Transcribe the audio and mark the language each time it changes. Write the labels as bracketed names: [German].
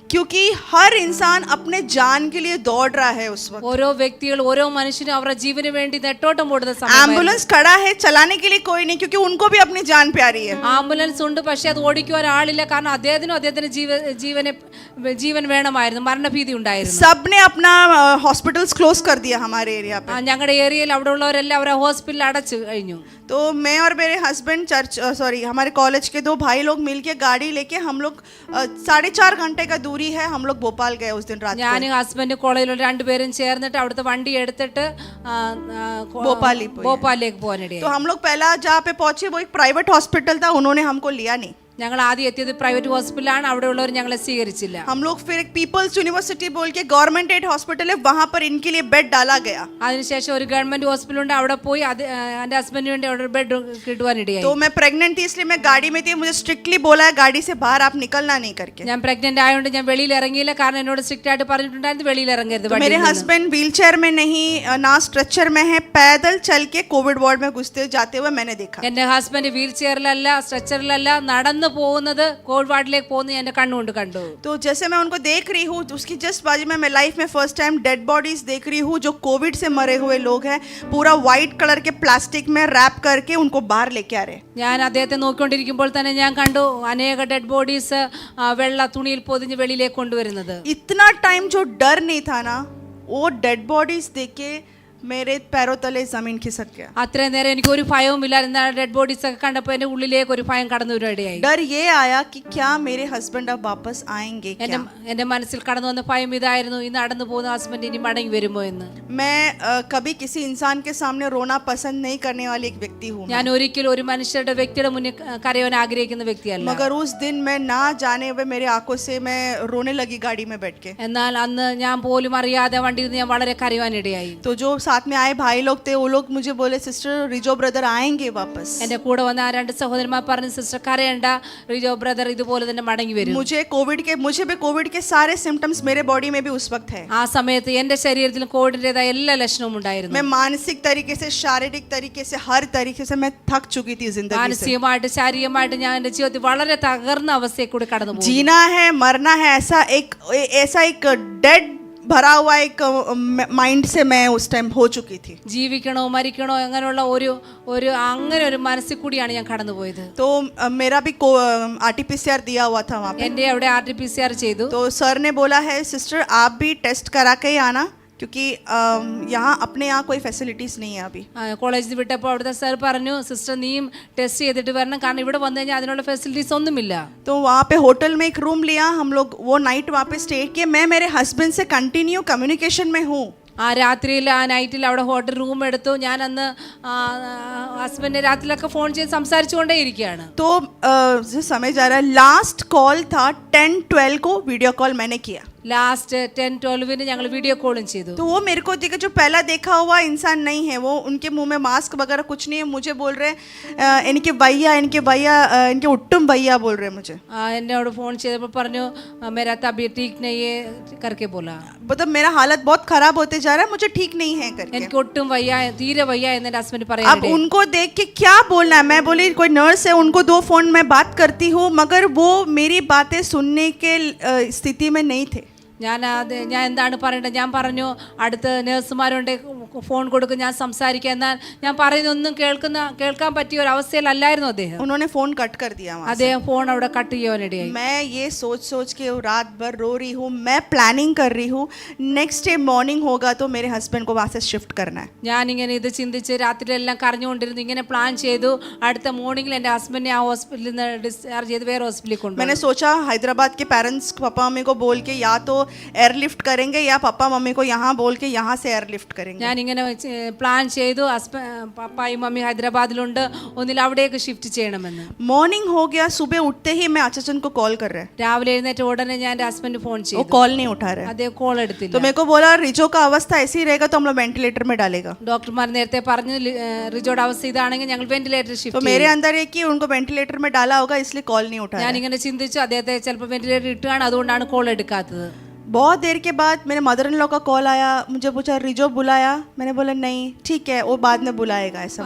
[Hindi] क्योंकि हर इंसान अपने जान के लिए दौड़ रहा है उस वक्त। [Malayalam] ഓരോ വ്യക്തികൾ ഓരോ മനുഷ്യനും അവരുടെ ജീവന് വേണ്ടി നെട്ടോട്ടം ഓടുന്ന സമയം. [Hindi] एम्बुलेंस खड़ा है, चलाने के लिए कोई नहीं, क्योंकि उनको भी अपनी जान प्यारी है। [Malayalam] ആംബുലൻസ് ഉണ്ട്, പക്ഷെ അത് ഓടിക്കുവാൻ ആളില്ല, കാരണം അദ്ദേഹത്തിന് ജീവൻ വേണമായിരുന്നു, മരണഭീതി ഉണ്ടായിരുന്നു. [Hindi] सबने अपना हॉस्पिटल्स क्लोज कर दिया हमारे एरिया पे। [Malayalam] ഞങ്ങളുടെ ഏരിയയിൽ അവിടെ ഉള്ളവരെല്ലാം അവരെ ഹോസ്പിറ്റലിൽ അടച്ചു കഴിഞ്ഞു. [Hindi] तो मैं और मेरे हस्बैंड हमारे कॉलेज के 2 भाई लोग मिलके गाड़ी लेके हम लोग 4.5 घंटे का दूरी है, हम लोग भोपाल गए उस दिन रात [Malayalam] ഞാനും ഹസ്ബൻഡ് കോളേജിലുള്ള രണ്ടുപേരും ചേർന്നിട്ട് അവിടുത്തെ വണ്ടി എടുത്തിട്ട് ഭോപ്പാലിലേക്ക് പോകാനിടയായി. [Hindi] तो हम लोग पहला जहाँ पे पहुंचे वो एक प्राइवेट हॉस्पिटल था, उन्होंने हमको लिया नहीं। [Malayalam] ഞങ്ങൾ ആദ്യം എത്തിയത് പ്രൈവറ്റ് ഹോസ്പിറ്റലാണ്, അവിടെ ഉള്ളവർ ഞങ്ങളെ സ്വീകരിച്ചില്ല. [Hindi] हम लोग फिर एक पीपल्स यूनिवर्सिटी बोल के गवर्नमेंट एड हॉस्पिटल है, वहां पर इनके लिए बेड डाला गया। [Malayalam] അതിനുശേഷം ഒരു ഗവൺമെന്റ് ഹോസ്പിറ്റൽ ഉണ്ട്, അവിടെ പോയി എന്റെ ഹസ്ബൻഡിന് വേണ്ടി അവിടെ ബെഡ് കിട്ടുവാനിടയായി. [Hindi] तो मैं प्रेग्नेंट थी इसलिए मैं गाड़ी में थी, मुझे स्ट्रिक्टली बोला है गाड़ी से बाहर आप निकलना नहीं करके। [Malayalam] ഞാൻ പ്രഗ്നന്റ് ആയതുകൊണ്ട് ഞാൻ വെളിയിൽ ഇറങ്ങിയില്ല, കാരണം എന്നോട് സ്ട്രിക്റ്റ് ആയിട്ട് പറഞ്ഞിട്ടുണ്ടായിരുന്നു വെളിയിൽ ഇറങ്ങരുത്. [Hindi] तो मेरे हस्बैंड व्हील चेयर में नहीं ना स्ट्रेचर में है, पैदल चल के कोविड वार्ड में घुसते जाते हुए मैंने देखा। [Malayalam] എന്റെ ഹസ്ബൻഡ് വീൽ ചെയറിലല്ല സ്ട്രെച്ചറിലല്ല നടന്നു പോകുന്നത്, കോവിഡ് വാർഡിലേക്ക് പോകുന്നത് എന്റെ കണ്ണുകൊണ്ട് കണ്ടു. [Hindi] तो जैसे मैं उनको देख रही हूँ, उसकी जस्ट बाजू में मैं लाइफ में फर्स्ट टाइम डेड बॉडीज देख रही हूँ जो कोविड से मरे हुए लोग हैं, पूरा व्हाइट कलर के प्लास्टिक में रैप करके उनको बाहर लेके आ रहे। [Malayalam] ഞാൻ അദ്ദേഹത്തെ നോക്കിക്കൊണ്ടിരിക്കുമ്പോൾ തന്നെ ഞാൻ കണ്ടു അനേക ഡെഡ് ബോഡീസ് വെള്ള തുണിയിൽ പൊതിഞ്ഞ് വെളിയിലേക്ക് കൊണ്ടുവരുന്നത്. [Hindi] इतना टाइम जो डर नहीं था ना, वो डेड बॉडीज देख के मेरे पैरों तले जमीन खिसक गया। [Malayalam] അത്രയും നേരം എനിക്ക് ഒരു ഭയവുമില്ല, എന്നാൽ ഡെഡ് ബോഡീസ് ഒക്കെ കണ്ടപ്പോൾ എന്റെ ഉള്ളിലേക്ക് ഒരു ഭയം കടന്നു വരികയായി. [Hindi] डर ये आया कि क्या मेरे हस्बैंड अब वापस आएंगे क्या? [Malayalam] എന്റെ മനസ്സിൽ കടന്നു വന്ന ഭയം ഇതായിരുന്നു, ഈ നടന്നു പോകുന്ന ഹസ്ബൻഡ് ഇനി മടങ്ങി വരുമോ എന്ന്. [Hindi] मैं कभी किसी इंसान के सामने रोना पसंद नहीं करने वाली एक व्यक्ति हूँ, [Malayalam] ഞാൻ ഒരിക്കലും ഒരു വ്യക്തിയുടെ മുന്നിൽ കരയാൻ ആഗ്രഹിക്കുന്ന വ്യക്തിയല്ല. [Hindi] मगर उस दिन मैं ना जाने हुए मेरे आंखों से मैं रोने लगी गाड़ी में बैठ के। [Malayalam] എന്നാൽ അന്ന് ഞാൻ പോലും അറിയാതെ വണ്ടിയിൽ നിന്ന് ഞാൻ വളരെ കരയാനിടയായി. [Hindi] तो जो साथ में आए भाई लोग थे, वो लोग मुझे बोले सिस्टर रिजो ब्रदर आएंगे वापस। [Malayalam] എന്റെ കൂടെ വന്ന ആ രണ്ട് സഹോദരന്മാർ പറഞ്ഞു, സിസ്റ്റർ കരയണ്ട, റിജോ ബ്രദർ ഇതുപോലെ തന്നെ മടങ്ങി വരും. [Hindi] मुझे भी कोविड के सारे सिम्टम्स मेरे बॉडी में भी उस वक्त है। [Malayalam] ആ സമയത്ത് എന്റെ ശരീരത്തിൽ കോവിഡിന്റേതായ എല്ലാ ലക്ഷണവും ഉണ്ടായിരുന്നു. [Hindi] मैं मानसिक तरीके से, शारीरिक तरीके से, हर तरीके से मैं थक चुकी थी जिंदगी से। [Malayalam] മാനസികമായിട്ട് ശാരീരികമായിട്ട് ഞാൻ എന്റെ ജീവിതത്തിൽ വളരെ തകർന്ന അവസ്ഥയിൽ കൂടി കടന്നു പോകും. [Hindi] जीना है मरना है, ऐसा एक डेड भरा हुआ एक माइंड से मैं उस टाइम हो चुकी थी। [Malayalam] ജീവിക്കണോ മരിക്കണോ അങ്ങനെയുള്ള അങ്ങനെ ഒരു മനസ്സിൽ കൂടിയാണ് ഞാൻ കടന്നുപോയത്. [Hindi] तो मेरा भी RT-PCR दिया हुआ था वहाँ पे। [Malayalam] എന്റെ അവിടെ RT-PCR ചെയ്തു. [Hindi] तो सर ने बोला है सिस्टर आप भी टेस्ट करा के ही आना, क्योंकि यहाँ अपने यहाँ कोई फैसिलिटीज नहीं है अभी। [Malayalam] കോളേജിൽ വിട്ടപ്പോൾ അവിടുത്തെ സർ പറഞ്ഞു, സിസ്റ്റർ നീയും ടെസ്റ്റ് ചെയ്തിട്ട് വരണം, കാരണം ഇവിടെ വന്നു കഴിഞ്ഞാൽ അതിനുള്ള ഫെസിലിറ്റീസ് ഒന്നുമില്ല. [Hindi] तो वहाँ पे होटल में एक रूम लिया, हम लोग वो नाइट वहाँ पे स्टे किए। मैं मेरे हस्बैंड से कंटिन्यू कम्युनिकेशन में हूँ। [Malayalam] ആ രാത്രിയിൽ ആ നൈറ്റിൽ അവിടെ ഹോട്ടൽ റൂം എടുത്തു. ഞാൻ അന്ന് ഹസ്ബൻഡ് രാത്രിയിലൊക്കെ ഫോൺ ചെയ്ത് സംസാരിച്ചുകൊണ്ടേ ഇരിക്കുകയാണ്. [Hindi] तो जो समय जा रहा है, लास्ट कॉल था 10-12 को वीडियो कॉल मैंने किया। [Malayalam] ലാസ്റ്റ് 10-12 ഞങ്ങൾ വീഡിയോ കോളും ചെയ്തു. [Hindi] तो वो मेरे को देखा, जो पहला देखा हुआ इंसान नहीं है वो, उनके मुंह में मास्क वगैरह कुछ नहीं है। मुझे बोल रहे इनके भैया इनके उट्टुम भैया बोल रहे मुझे। [Malayalam] എന്നോട് ഫോൺ ചെയ്തപ്പോൾ പറഞ്ഞു, [Hindi] मेरा तबीयत ठीक नहीं है करके बोला. मतलब मेरा हालत बहुत खराब होते जा रहा है, मुझे ठीक नहीं है करके। [Malayalam] എനിക്ക് ഒട്ടും വയ്യ, തീരെ വയ്യ എന്ന് എൻ്റെ ഹസ്ബൻഡ് [Hindi] अब [Malayalam] പറയുന്നുണ്ട്. [Hindi] उनको देख के क्या बोलना है? मैं बोली कोई नर्स है, उनको 2 फोन में बात करती हूँ, मगर वो मेरी बातें सुनने के स्थिति में नहीं थे। [Malayalam] ഞാൻ എന്താണ് പറയേണ്ടത്? ഞാൻ പറഞ്ഞു, അടുത്ത് നഴ്സുമാരുണ്ട്, ഫോൺ കൊടുക്കും, ഞാൻ സംസാരിക്കാം. എന്നാൽ ഞാൻ പറയുന്നൊന്നും കേൾക്കാൻ പറ്റിയ ഒരു അവസ്ഥയിലല്ലായിരുന്നു അദ്ദേഹം. [Hindi] उन्होंने फोन कट कर दिया। [Malayalam] അദ്ദേഹം ഫോൺ അവിടെ കട്ട് ചെയ്യാനിടയായി. [Hindi] मैं ये सोच के रात भर रो रही हूँ, मैं प्लानिंग कर रही हूँ नेक्स्ट डे मॉर्निंग होगा तो मेरे हस्बैंड को वहाँ से शिफ्ट करना है। [Malayalam] ഞാനിങ്ങനെ ഇത് ചിന്തിച്ച് രാത്രിയിലെല്ലാം കരഞ്ഞുകൊണ്ടിരുന്നു. ഇങ്ങനെ പ്ലാൻ ചെയ്തു. അടുത്ത മോർണിംഗിൽ എൻ്റെ ഹസ്ബൻഡിനെ ആ ഹോസ്പിറ്റലിൽ നിന്ന് ഡിസ്ചാർജ് ചെയ്ത് വേറെ ഹോസ്പിറ്റലിൽ കൊണ്ടുപോയി. [Hindi] मैंने सोचा हैदराबाद के पेरेंट्स पापा मम्मी को बोल के या तो एयरलिफ्ट करेंगे या पापा मम्मी को यहाँ बोल के यहाँ से एयरलिफ्ट करेंगे. [Malayalam] ഞാൻ ഇങ്ങനെ പ്ലാൻ ചെയ്തു. പപ്പായും മമ്മി ഹൈദരാബാദിലുണ്ട്, ഒന്നിൽ അവിടേക്ക് ഷിഫ്റ്റ് ചെയ്യണമെന്ന്. [Hindi] मॉर्निंग हो गया, सुबह उठते ही मैं अचाचन को कॉल कर रहे हैं. [Malayalam] രാവിലെ എഴുന്നേറ്റ ഉടനെ ഞാൻ എൻ്റെ ഹസ്ബൻഡ് ഫോൺ [Hindi] वो [Malayalam] ചെയ്തു. [Hindi] कॉल नहीं उठा रहे. [Malayalam] അദ്ദേഹം കോൾ എടുത്തില്ല. [Hindi] तो मेरे को बोला रिजो का अवस्था ऐसी ही रहेगा तो हम लोग वेंटिलेटर में डालेगा. [Malayalam] ഡോക്ടർമാർ നേരത്തെ പറഞ്ഞു റിജോയുടെ അവസ്ഥ ഇതാണെങ്കിൽ ഞങ്ങൾ വെന്റിലേറ്റർ [Hindi] तो [Malayalam] ഷിഫ്റ്റ് [Hindi] मेरे अंदर है कि उनको वेंटिलेटर में डाला होगा इसलिए कॉल नहीं उठा [Malayalam] ഞാൻ [Hindi] रहे. [Malayalam] ഇങ്ങനെ ചിന്തിച്ചു, അദ്ദേഹത്തെ ചിലപ്പോൾ വെന്റിലേറ്റർ ഇട്ടുകയാണ്, അതുകൊണ്ടാണ് കോൾ എടുക്കാത്തത്. [Hindi] बहुत देर के बाद मेरे मदर इन लॉ का कॉल आया, मुझे पूछा रिजो बुलाया. मैंने बोला नहीं ठीक है वो बाद में बुलाएगा ऐसा.